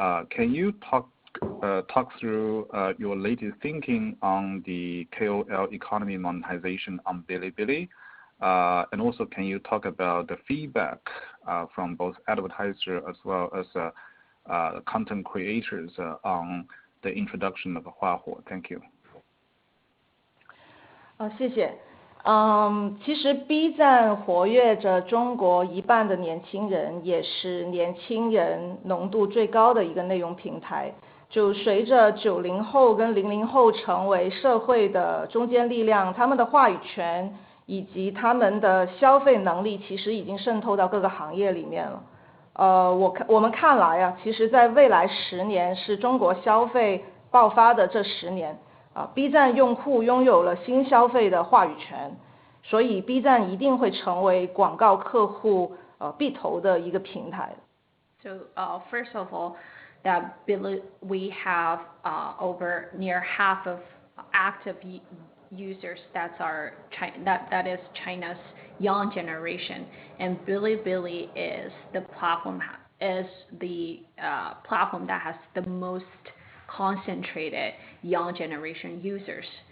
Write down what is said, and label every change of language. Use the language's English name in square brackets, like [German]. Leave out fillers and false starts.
[English] Can you talk through your latest thinking on the KOL economy monetization on Bilibili? And also, can you talk about the feedback from both advertisers as well as content creators on the introduction of Huahuo? Thank you. [Chinese] 谢谢。其实 B 站活跃着中国一半的年轻人，也是年轻人浓度最高的一个内容平台。就随着90后跟00后成为社会的中坚力量，他们的话语权以及他们的消费能力其实已经渗透到各个行业里面了。我们看来啊，其实在未来10年是中国消费爆发的这10年。 B 站用户拥有了新消费的话语权，所以 B 站一定会成为广告客户必投的一个平台。 [English] So first of all, that we have over near half of active users that is China's young generation, and Bilibili is the platform that has the most concentrated young generation users.